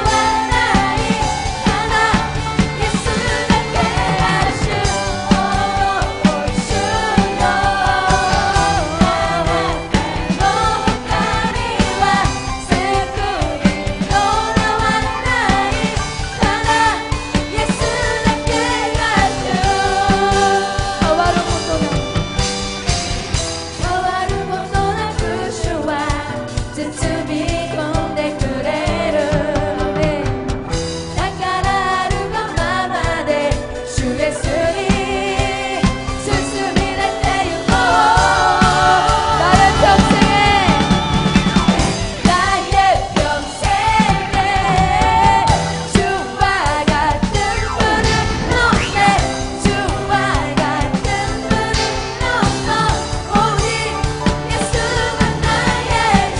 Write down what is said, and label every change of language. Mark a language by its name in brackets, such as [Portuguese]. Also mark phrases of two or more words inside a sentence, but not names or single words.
[Japanese] ない」「ただイエスだけが主」「おの主よ」「あなたの他には救いもらわない」「ただイエスだけが主」変わることなく主は包み込んでくれる。だからあるがままで主イエスに進み出てゆこう。 [Korean] 나의 평생에 나의 평생에 주와 같은 분은 없네. 주와 같은 분은 없어. 오직 예수만 나의 주.